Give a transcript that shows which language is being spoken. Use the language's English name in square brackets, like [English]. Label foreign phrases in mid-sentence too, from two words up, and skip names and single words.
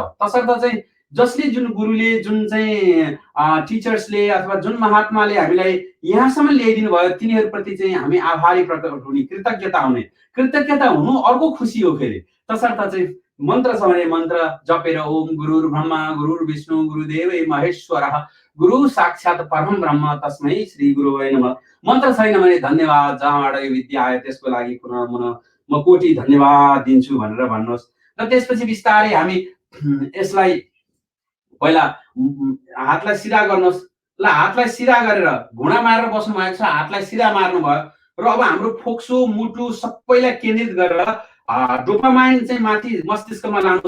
[Nepali] तसर्थ चाहिँ जसले जुन गुरुले, जुन चाहिँ टिचर्सले अथवा जुन महात्माले हामीलाई यहाँसम्म ल्याइदिनु भयो तिनीहरूप्रति चाहिँ हामी आभारी प्रकट हुने, कृतज्ञता हुने। कृतज्ञता हुनु अर्को खुसी हो। फेरि तसर्थ चाहिँ मन्त्र छ भने मन्त्र जपेर [Sanskrit] ओम गुरुर ब्रह्मा गुरुर विष्णु गुरुदेव महेश्वरः गुरु साक्षात् परम ब्रह्म तस्मै श्री गुरुवे नमः। [Nepali] मन्त्र छैन भने धन्यवाद जहाँबाट यो विद्या आयो त्यसको लागि पुनः म कोटी धन्यवाद दिन्छु भनेर भन्नुहोस्। र त्यसपछि बिस्तारै हामी यसलाई पहिला हातलाई सिधा गर्नुहोस्। ल हातलाई सिधा गरेर घुँडा मारेर बस्नु भएको छ, हातलाई सिधा मार्नु भयो र अब हाम्रो फोक्सो, मुटु सबैलाई केन्द्रित गरेर डोपामाइन चाहिँ माथि मस्तिष्कमा लानु छ।